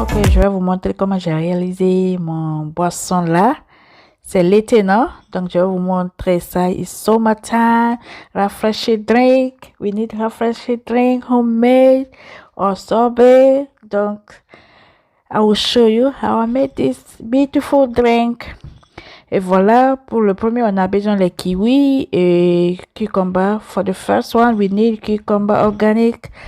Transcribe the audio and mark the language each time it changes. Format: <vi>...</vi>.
<fr>Ok, je vais vous montrer comment j'ai réalisé mon boisson là. C'est l'été, non? Donc, je vais vous montrer ça.</fr> <en>It's summertime, refreshing drink. We need refreshing drink, homemade or sorbet. Donc, I will show you how I made this beautiful drink.</en> <fr>Et voilà, pour le premier, on a besoin de kiwi et cucumber.</fr> <en>For the first one, we need cucumber organic.</en>